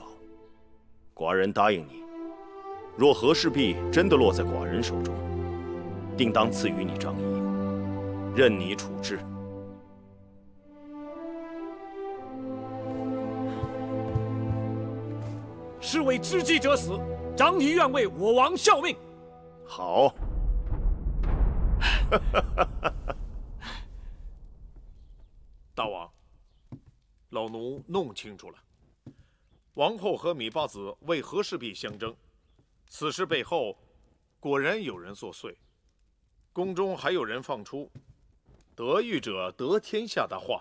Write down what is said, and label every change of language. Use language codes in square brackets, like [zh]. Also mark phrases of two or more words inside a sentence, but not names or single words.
[zh] 寡人答應你，若和氏璧真的落在寡人手中，定當賜予你張儀，任你處置。是為知機者死，張儀願為我王效命。好。大王，老奴弄清楚了，王后和芈八子为和氏璧相爭，此事背後果然有人作祟，宮中還有人放出“得玉者得天下”的話。